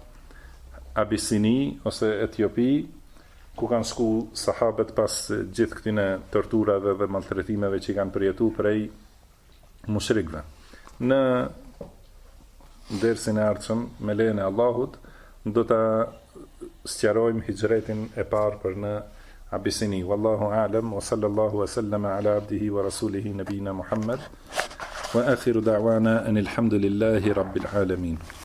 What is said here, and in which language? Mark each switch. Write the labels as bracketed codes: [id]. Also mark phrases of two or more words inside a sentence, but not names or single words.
[sq] Abisini ose Etiopi, ku kanë shku sahabët pas gjithë këtyne torturave dhe maltretimeve që i kanë përjetu prej mushrikëve. Në dersin e ardhshëm me lejen e Allahut do ta sqarojmë hijretin e parë për në Abisini. [ar] والله أعلم وصلى الله وسلم على عبده ورسوله نبينا محمد وآخر دعوانا أن الحمد لله رب العالمين.